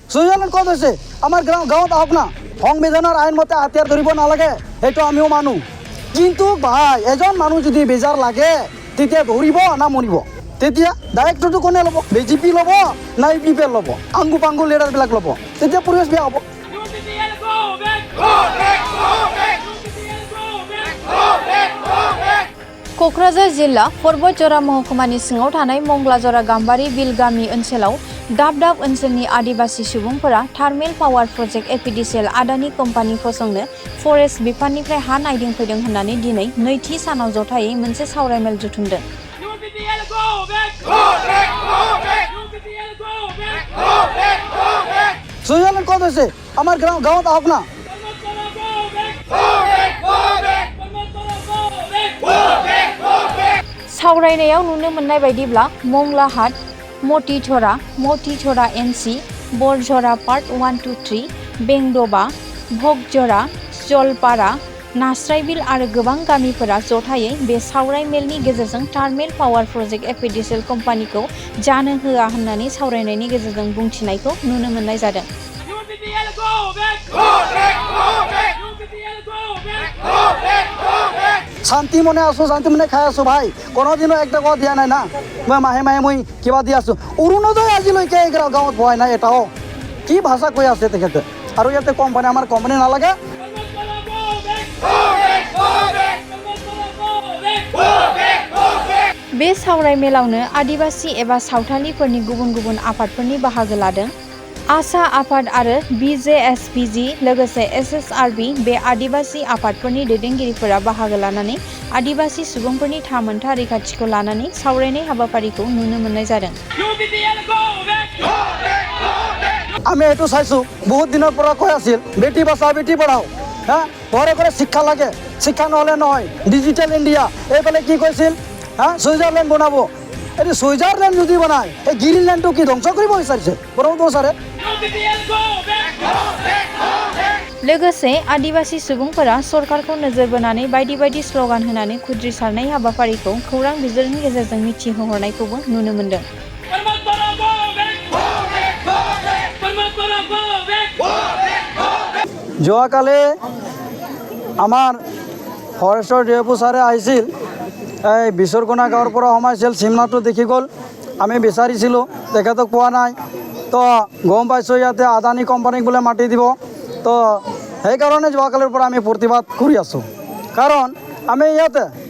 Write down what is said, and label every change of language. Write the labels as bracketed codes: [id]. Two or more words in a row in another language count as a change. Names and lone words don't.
[as] সুইজাৰলেণ্ড ক'ত হৈছে আমাৰ গাঁৱত আহক না সংবিধানৰ আইন মতে হাতিয়াৰ ধৰিব নালাগে সেইটো আমিও মানো কিন্তু ভাই এজন মানুহ যদি বেজাৰ লাগে তেতিয়া ধৰিব না মৰিব তেতিয়া ডাইৰেক্টৰটো কোনে ল'ব বিজেপি ল'ব না ইউপিপিএল ল'ব আংগু পাংগু লিডাৰবিলাক ল'ব তেতিয়া পৰিৱেশ বেয়া হ'ব [brx] क'क्राझार जिल्ला पर्बतजरा महकुमानि सिङाव थानाय मंगलाजरा गाम्बारि बिल गामि ओनसोलाव दाब दाब ओनसोलनि आदिबासि सुबुंफोरा थार्मेल पावार प्रजेक्ट एपिडिसिएल आदानि कम्पानि फसंनो फरेस्ट बिफाननिफ्राय हा नायदिंफैदों होननानै दिनै नैथि सानाव जथायै मोनसे सावरायमेल जुथुमदों। [as] সুইজাৰলেণ্ড ক'ত হৈছে আমাৰ গাঁৱত আহক না [brx] सावरायनायाव नुनो मोननाय बायदिब्ला मंगलाहाट मतिझरा एनसि बरझरा पार्ट 1, 2, 3 बेंडबा भगजरा जलपारा नास्रायबिल आरो गोबां गामिफोरा जथायै बे सावरायमेलनि गेजेरजों थार्मेल पावार प्रजेक्ट एपिडिसिएल कम्पानिखौ जानो होआ होननानै सावरायनायनि गेजेरजों बुंथिनायखौ नुनो मोननाय जादों। [as] শান্তি মনে আছো শান্তি মনে খাই আছো ভাই কোনোদিনো একটা কথা দিয়া নাই না মই মাহে মাহে মই কিবা দি আছো অৰুণোদয় আজিলৈকে এই গাঁৱত পোৱাই নাই এটাও কি ভাষা কৈ আছে তেখেতে আৰু ইয়াতে কোম্পানী আমাৰ কোম্পানী নালাগে [brx] बे सावरायमेलावनो आदिबासि एबा सावथालिफोरनि गुबुन गुबुन आफादफोरनि बाहागो लादों। आसा आफाद आरो बिजेएसपिजि लोगोसे एसएसआरबि बे आदिबासि आफादफोरनि दैदेनगिरिफोरा बाहागो लानानै आदिबासि सुबुंफोरनि थामोनथा रैखाथिखौ लानानै सावरायनाय हाबाफारिखौ नुनो मोननाय जादों। [as] আমি এইটো চাইছো বহুত দিনৰ পৰা কৈ আছিল [hi] बेटी बचाओ बेटी पढ़ाओ [as] হ্যাঁ ঘৰে ঘৰে শিক্ষা লাগে শিক্ষা নহ'লে নহয় ডিজিটেল ইণ্ডিয়া এইফালে কি কৈছিল হ্যাঁ সুইজাৰলেণ্ড বনাব এই সুইজাৰলেণ্ড যদি বনায় এই গ্ৰীণলেণ্ডটো কি ধ্বংস কৰিব বিচাৰিছে বৰং ছাৰে [brx] लोगोसे आदिबासि सुबुंफोरा सरकारखौ नोजोर बोनानै बायदि बायदि स्लगान होनानै खुद्रिसारनाय हाबाफारिखौ खौरां बिजोंनि गेजेरजों मिथिहोहरनायखौबो नुनो मोनदों। [as] যোৱাকালি আমাৰ ফৰেষ্টৰ ডিএফঅ ছাৰে আহিছিল এই বিচৰকোনা গাঁৱৰ পৰা সোমাইছিল চিমনাটো দেখি গ'ল আমি বিচাৰিছিলোঁ তেখেতক পোৱা নাই তো গম পাইছোঁ ইয়াতে আদানী কোম্পানীক বোলে মাটি দিব তো সেইকাৰণে যোৱাকালিৰ পৰা আমি প্ৰতিবাদ কৰি আছোঁ কাৰণ আমি ইয়াতে